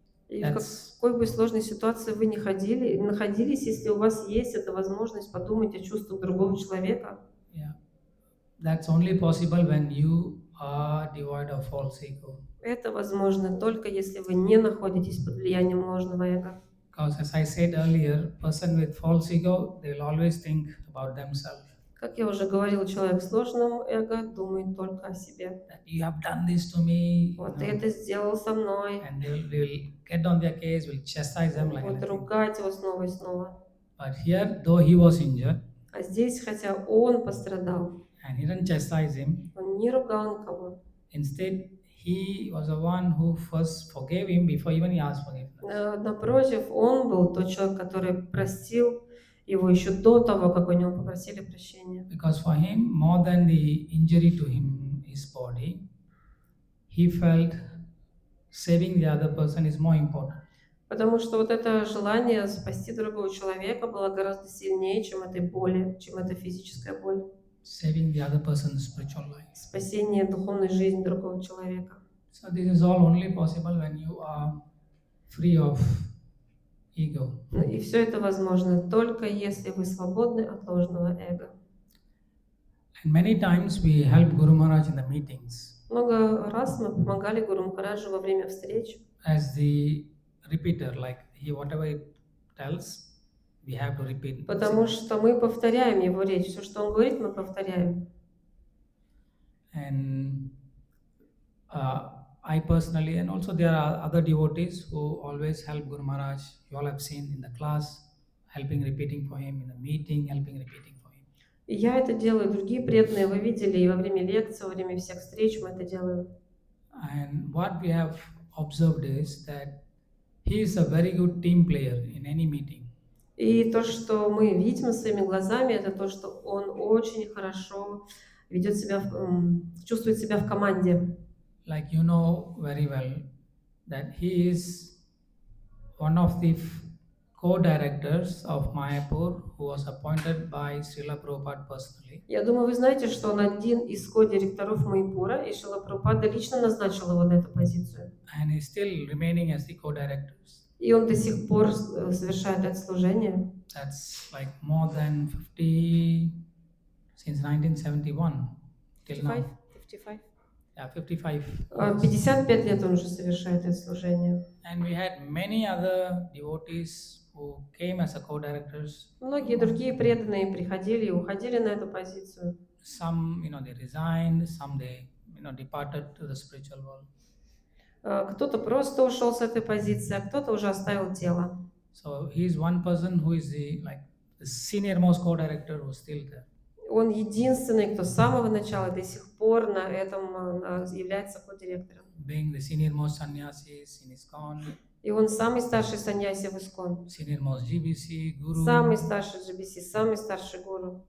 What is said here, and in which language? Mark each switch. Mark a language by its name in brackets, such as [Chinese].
[Russian] И в какой бы сложной ситуации вы ни находились, если у вас есть эта возможность подумать о чувствах другого человека, [English] that's only possible when you are devoid of false ego. [Russian] это возможно только если вы не находитесь под влиянием ложного эго. [English] Because as I said earlier, person with false ego, they will always think about themselves. [Russian] Как я уже говорил, человек с ложным эго думает только о себе. [English] That you have done this to me. [Russian] Вот ты это сделал со мной. [English] And they'll get on their case, will chastise them like [Russian] Вот [English] anything. [Russian] ругать его снова и снова. [English] But here, though he was injured, [Russian] А здесь, хотя он пострадал, [English] and he didn't chastise him, [Russian] он не ругал никого. [English] instead he was the one who first forgave him before even he asked forgiveness. [Russian] Напротив, он был тот человек, который простил его еще до того, как у него попросили прощения. [English] Because for him, more than the injury to his body, he felt saving the other person is more important. [Russian] Потому что вот это желание спасти другого человека было гораздо сильнее, чем этой боли, чем эта физическая боль. [English] Saving the other person's spiritual life. [Russian] Спасение духовной жизни другого человека. [English] So this is all only possible when you are free of ego. [Russian] И все это возможно только если вы свободны от ложного эго. [English] And many times we help Guru Maharaj in the meetings [Russian] Много раз мы помогали Гуру Махараджу во время встреч, [English] as the repeater, like he whatever he tells, we have to repeat. [Russian] потому что мы повторяем его речь. Все, что он говорит, мы повторяем. [English] And I personally, and also there are other devotees who always help Guru Maharaj. You all have seen in the class, helping repeating for him, in the meeting, helping repeating for him. [Russian] И я это делаю, другие преданные вы видели, и во время лекций, во время всех встреч мы это делаем. [English] And what we have observed is that he is a very good team player in any meeting. [Russian] И то, что мы видим своими глазами, это то, что он очень хорошо ведет себя, чувствует себя в команде. [English] Like you know very well that he is one of the co-directors of Mayapur who was appointed by Srila Prabhupada personally. [Russian] Я думаю, вы знаете, что он один из ко-директоров Маяпура, и Шрила Прабхупада лично назначил его на эту позицию. [English] And he's still remaining as the co-directors. [Russian] И он до сих пор совершает это служение. [English] That's like more than 50 since 1971 till now. 55. Yeah, 55. [Russian] 55 лет он уже совершает это служение. [English] And we had many other devotees who came as a co-directors. [Russian] Многие другие преданные приходили и уходили на эту позицию. [English] Some, they resigned. Some they, departed to the spiritual world. [Russian] Кто-то просто ушел с этой позиции, а кто-то уже оставил тело. [English] So he is one person who is the senior most co-director who is still there. [Russian] Он единственный, кто с самого начала до сих пор на этом является ко-директором. [English] Being the senior most sannyasis in ISKCON. [Russian] И он самый старший саньяси в ISKCON. [English] Senior most GBC guru. [Russian] Самый старший GBC, самый старший гуру.